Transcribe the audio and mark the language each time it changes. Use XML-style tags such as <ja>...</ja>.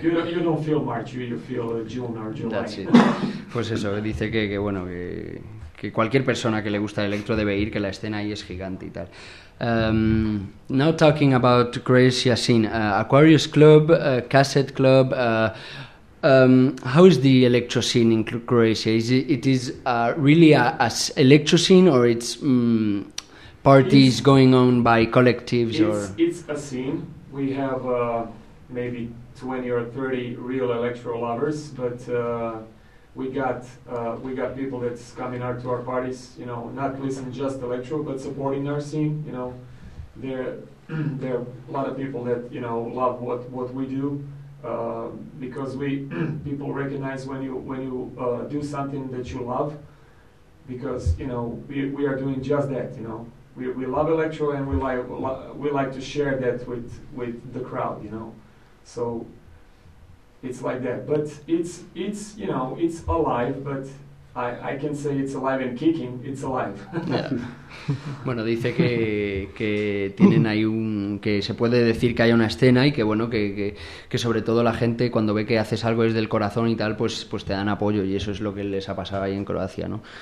<en>You don't feel March, you feel June or July. That's it.</en> <es>Pues eso, dice que bueno, que cualquier persona que le gusta el electro debe ir, que la escena ahí es gigante y tal.</es> <en>Now talking about Croatia scene, Aquarius Club, Cassette Club, how is the electro scene in Croatia? Is it really a electro scene, or it's parties it's, going on by collectives? or it's a scene. We have maybe 20 or 30 real electro lovers, but we got people that's coming out to our parties, you know, not listening just electro, but supporting our scene. You know, there are a lot of people that, you know, love what we do, because we people recognize when you do something that you love, because, you know, we are doing just that. You know, we love electro and we like to share that with the crowd. You know, so. It's like that, but it's you know, it's alive, but I can say it's alive and kicking, it's alive. Yeah.</en> <es>Bueno, dice que tienen ahí que se puede decir que hay una escena y que bueno, que sobre todo la gente cuando ve que haces algo desde el corazón y tal, pues te dan apoyo y eso es lo que les ha pasado ahí en Croacia, ¿no?</es>